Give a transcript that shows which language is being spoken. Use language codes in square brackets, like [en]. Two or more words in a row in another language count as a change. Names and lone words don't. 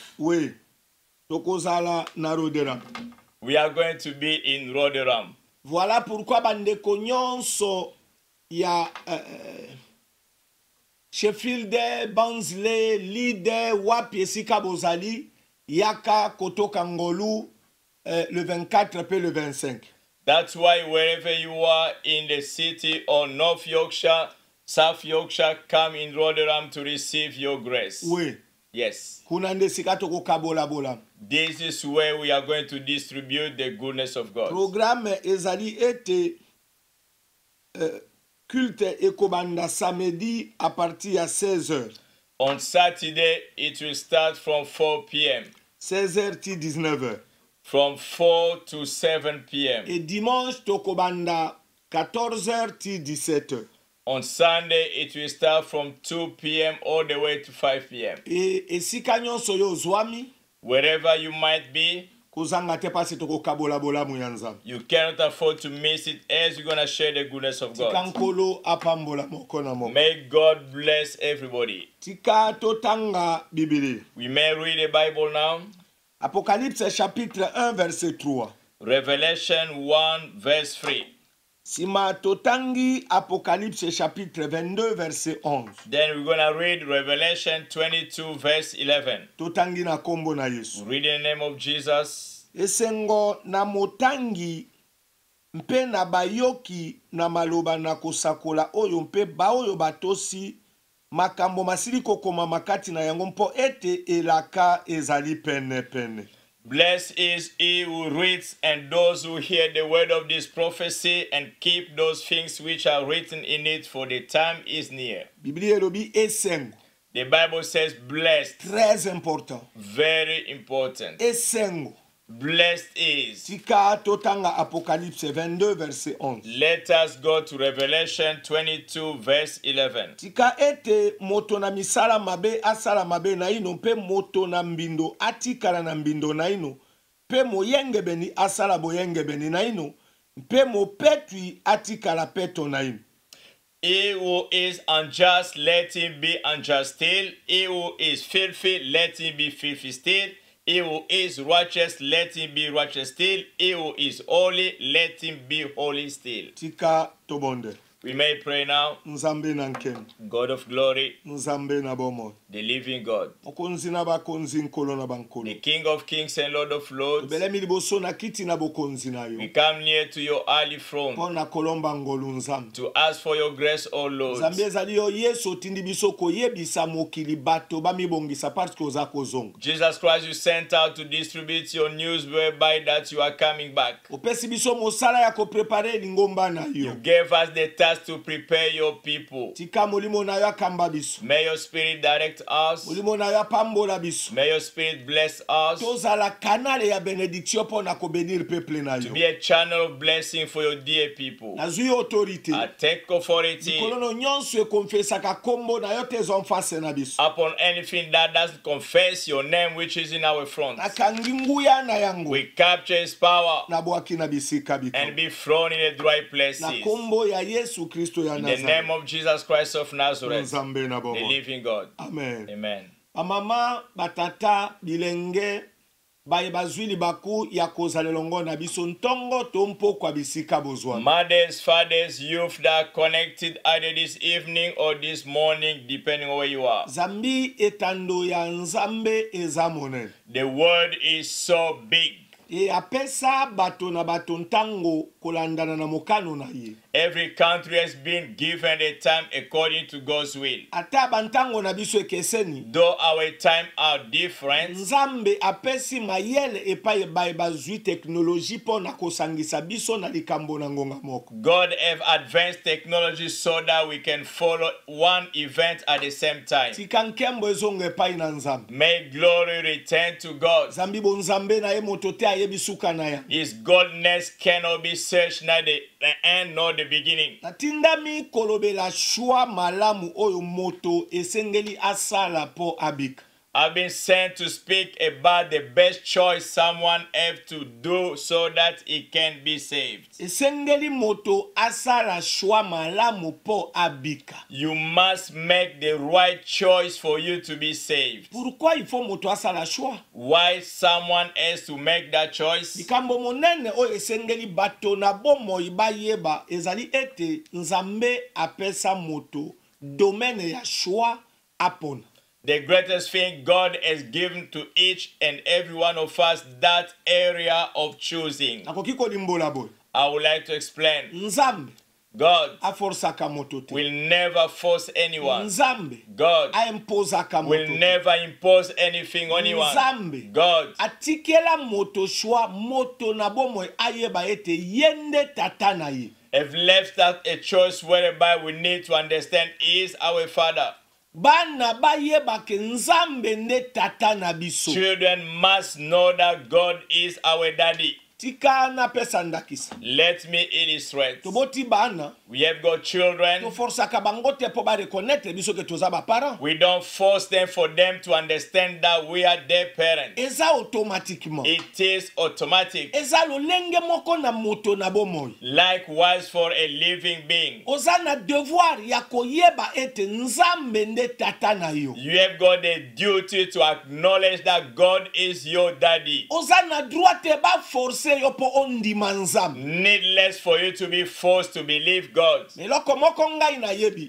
[ln] Oui. Tokozala na Roderam. [en] We are going to be in Roderam. [fr] Voilà pourquoi [ln] bandeko nyonso ya Sheffield, Bansley, Lide, wapi esika bozali yaka kotoka ngolu [fr] le 24 puis le 25. [en] That's why wherever you are in the city or North Yorkshire, South Yorkshire, come in Rotherham to receive your grace. Oui. Yes. [ln] Kuna ndesika toko kabola bola. [en] This is where we are going to distribute the goodness of God. [ln] Programme ezali ete culte ekobanda samedi [fr] à partir [ln] ya 16h. [en] On Saturday, it will start from 4 p.m. 16h to 19h. From 4 to 7 p.m. [fr] Et dimanche, [ln] tokobanda 14h to 17h. [en] On Sunday, it will start from 2 p.m. all the way to 5 p.m. [ln] Et si kanyon soyo zwami, [en] wherever you might be, [ln] kozanga te pasi toko kabola bola muyanza. [en] you cannot afford to miss it as you're going to share the goodness of God. [ln] Tikankolo apambola moko na moko. [en] May God bless everybody. [ln] Tika totanga Bibili. [en] We may read the Bible now. [fr] Apocalypse chapitre 1 verset 3. [en] Revelation 1 verse 3. [ln] Sima totangi [fr] Apocalypse chapitre 22 verset 11. [en] Then we're going to read Revelation 22 verse 11. [ln] Totangi na kombo na Yesu. [en] Read in the name of Jesus. [ln] Esengo na motangi mpe na bayoki na maloba na kosakola oyo mpe baoyo batosi makambo masili kokoma makati na yango mpo ete elaka ezali pene pene. [en] Blessed is he who reads and those who hear the word of this prophecy and keep those things which are written in it, for the time is near. [ln] Biblia elobi esengo. [en] The Bible says blessed. [fr] Très important. [en] Very important. [ln] Esengo. [en] Blessed is. [ln] Tika totanga Apocalypse 22 verset 11. [en] Let us go to Revelation 22 verse 11. [ln] Tika ete moto na misala mabe asala mabe na ino mpe moto na mbindo atikala na mbindo na ino mpe moyenge beni asala boyenge beni na ino mpe mopetwi atikala peto na ino. [en] He who is unjust, let him be unjust still. He who is filthy, let him be filthy still. He who is righteous, let him be righteous still. He who is holy, let him be holy still. [ln] Tika tobonde. [en] We may pray now. [ln] Nzambe na nkeni. [en] God of glory, [ln] Nzambe na bomo. [en] the living God, [ln] Okonzi na bakonzi nkolo na bankolo. [en] the King of kings and Lord of lords, [ln] Tobelemi liboso na kiti na bokonzi na yo. [en] we come near to your early throne [ln] Mpo na kolomba ngolu nzambe. [en] to ask for your grace, O Lord. [ln] Nzambe ezali yo Yesu otindi biso koyebisa mokili bato bamibongisa [fr] parce que [ln] oza kozonga. [en] Jesus Christ, you sent out to distribute your news whereby that you are coming back. [ln] Opesi biso mosala ya koprepare lingomba na [en] You [ln] yo. [en] gave us the time us to prepare your people. [ln] tika molimo na yo akamba biso, [en] May your spirit direct us. [ln] molimo na yo apambola biso, [en] May your spirit bless us [ln] tozala kanale ya benediction mpo na kobenir peuple na [en] to [ln] yo. [en] be a channel of blessing for your dear people. [ln] Nazwi autorité [en] I take authority [ln] likolo nyonso ekonfesaka kombo na yo te ezwa mfase na biso, [en] upon anything that doesn't confess your name which is in our front. [ln] nakangi nguya na yango [en] We capture his power [ln] nabwaki na bisika biko [en] and be thrown in the dry [ln] na [en] places. [ln] kombo ya Yesu Kristo ya [en] In the name Nazareth, of Jesus Christ of Nazareth, [ln] nzambe na [en] the [ln] bomo. [en] living God. Amen. Amen. [ln] Bamama, batata, bilenge, baye bazwi libaku ya kozala elongo na biso ntongo to mpokwa bisika bozwa. [en] Mothers, fathers, youth that are connected either this evening or this morning, depending on where you are. [ln] Zambi etando ya nzambe eza monene. [en] The word is so big. [ln] E apesa bato na bato ntango kolandana na mokano na ye. [en] Every country has been given a time according to God's will. [ln] Ata bantango na biso ekeseni, [en] Though our time are different, [ln] nzambe apesi mayele epai baye bazwi teknoloji po na kosangisa biso na likambo na ngonga moko. [en] God have advanced technology so that we can follow one event at the same time. [ln] Tika nkembo ezonga epai na nzambe. [en] May glory return to God. [ln] Zambi bo nzambe na ye moto te ayebi suka na ya. [en] His godness cannot be searched, neither the end nor the beginning. [ln] Natindami kolobela shwa malamu oyo moto esengeli asala po abika. [en] I've been sent to speak about the best choice someone have to do so that he can be saved. [ln] Esengeli moto asala shwa malamu po abika. [en] You must make the right choice for you to be saved. [fr] Pourquoi il faut [ln] moto asala shwa? [en] Why someone has to make that choice? [ln] Likambo monene oyo esengeli bato na bomoi bayeba ezali ete nzambe apesa moto domaine ya shwa apona. [en] The greatest thing God has given to each and every one of us, that area of choosing. [ln] Nakoki kolimbola boy. [en] I would like to explain. Nzambe God [ln] aforsaka moto te. [en] will never force anyone. Nzambe God [ln] aimpozaka moto [en] will te. never impose anything on anyone. Nzambe God [ln] atikela moto shwa moto na bomoi ayeba ete yende tata na ye. [en] have left us a choice whereby we need to understand He is our Father. [ln] Bana bayeba ke nzambe nde tata na biso. [en] Children must know that God is our daddy. [ln] Tika na pesa ndakisa. [en] Let me illustrate. [ln] Toboti bana [en] We have got children. [ln] to forsaka bango te po ba reconnaître biso ke toza ba parents. [en] We don't force them for them to understand that we are their parents. [ln] Eza automatiquement. [en] It is automatic. [ln] Eza lolenge moko na moto na bomoi. [en] Likewise for a living being. [ln] Oza na devoir ya koyeba ete nzambe nde tata na yo. [en] You have got the duty to acknowledge that God is your daddy. [ln] Oza na droit te ba forcer yo po ondima nzambe. [en] Needless for you to be forced to believe God. [ln] Eloko moko ngai na yebi.